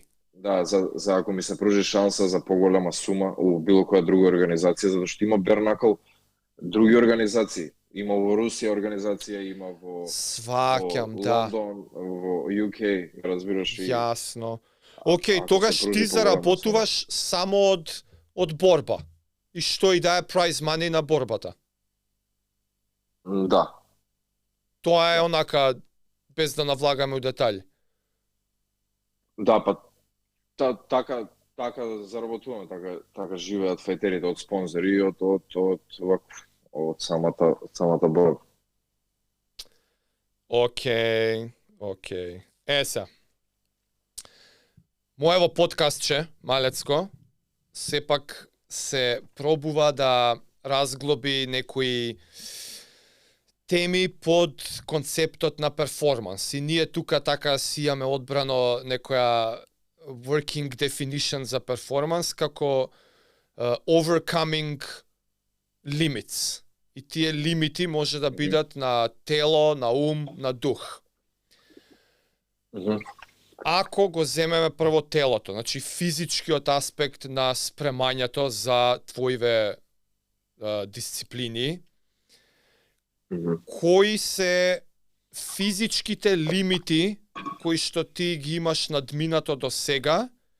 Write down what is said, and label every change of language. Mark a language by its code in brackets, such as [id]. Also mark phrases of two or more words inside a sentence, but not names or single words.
[mk] Да, за ако ми се пружи шанса за поголема сума у било која друга организација, затоа што има Bare Knuckle други организации. Има во Русија организација, има во Сваќам, во да. Лондон, во UK, разбираш и Јасно. Океј, ако тогаш се пружи ти поголема заработуваш само од борба. И што и да е [en] prize money [mk] на борбата. Да. Тоа е онака, без да навлагаме у детали. Да, па така заработуваме, така живеат фајтерите од спонзори и од самата борба. Океј. Еса. Моево подкастче, малецко, сепак се пробува да разглоби некои теми под концептот на перформанс. И ние тука така си имаме одбрано некоја [en] working definition [mk] за перформанс како [en] overcoming limits. [mk] И тие лимити може да бидат на тело, на ум, на дух. Ако го земеме прво телото, значи физичкиот аспект на спремањето за твоиве дисциплини, кои се физичките лимити кои што ти ги имаш надминато до сега